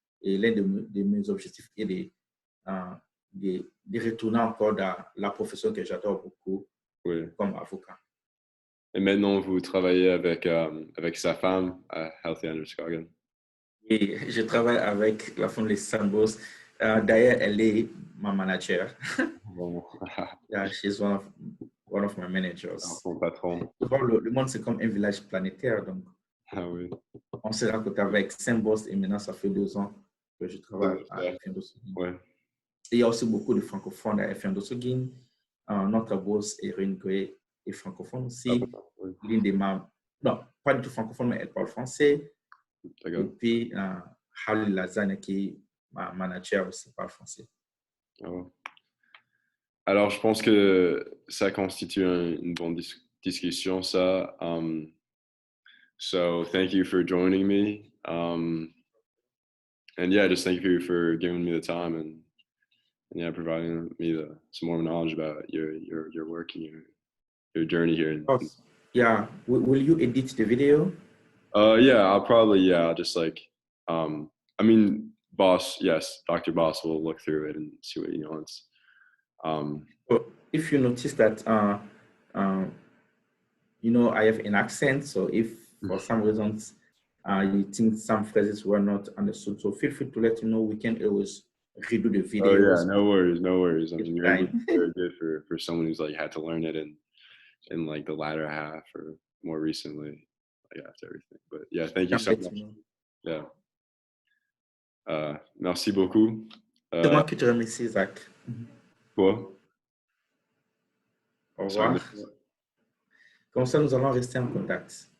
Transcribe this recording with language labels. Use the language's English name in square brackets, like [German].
[French] Et l'un de mes objectifs est de retourner encore dans la profession que j'adore beaucoup comme avocat. Et maintenant, vous travaillez avec sa femme à Healthy Androscoggin. Et je travaille avec la femme de Sambos. D'ailleurs, elle est ma manager. Bon. [English] Yeah, she's one of my managers. [French] Son patron. Le monde, c'est comme un village planétaire. Donc, oui. on s'est rencontré avec Sambos et maintenant, ça fait 2 ans que je travaille à Androscoggin. Ouais. Il y a aussi beaucoup de francophones à Androscoggin. Notre boss, Erin Gray, est francophone aussi. L'une des membres, non, pas du tout francophone, mais elle parle français. Et puis, Hali Lasagne, qui est ma manager aussi, parle français. Alors, je pense que ça constitue une bonne discussion, ça. [English] So, thank you for joining me. And yeah, just thank you for giving me the time and yeah, providing me some more knowledge about your work and your journey here. Yeah, will you edit the video? Yeah, I'll just I mean, boss, yes, Dr. Boss will look through it and see what he wants. So if you notice that, I have an accent, so if for some reasons you think some phrases were not understood, so feel free to let me know. We can always redo the video. Oh yeah, no worries. I mean, your English is very good for someone who's like had to learn it in like the latter half or more recently, like after everything. But yeah, thank you so much. Yeah. [French] Merci beaucoup. C'est moi qui te remercie, Zach. Quoi? Au revoir. Comme ça, nous allons rester en contact.